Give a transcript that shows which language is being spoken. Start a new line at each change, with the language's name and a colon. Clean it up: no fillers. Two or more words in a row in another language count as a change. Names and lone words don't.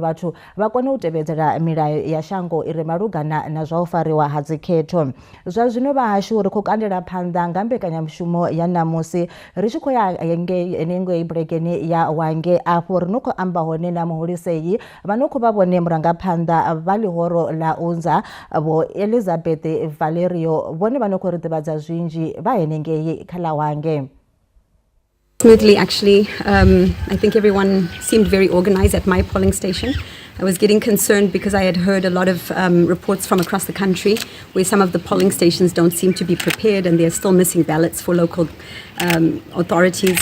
Venda: vhathu vha kone u tevhedzela milayo ya shango ire malugana na zwa u fariwa ha dzikhetho zwa zwino vha hashu ri khou kandela phanḓa nga mbekanyamushumo ya ṋamusi ri tshi khou ya henengei bulegeni ya Wange afho ri no khou amba hone na muhulisei vha no khou vha vhone murangaphanḓa vha ḽihoro ḽa unza vho Elizabeth Valerio vhone vha no khou ri ḓivhadza zwinzhi vha henengei kha ḽa Wange.
English: Smoothly, actually. I think everyone seemed very organized at my polling station. I was getting concerned because I had heard a lot of reports from across the country where some of the polling stations don't seem to be prepared and they're still missing ballots for local authorities.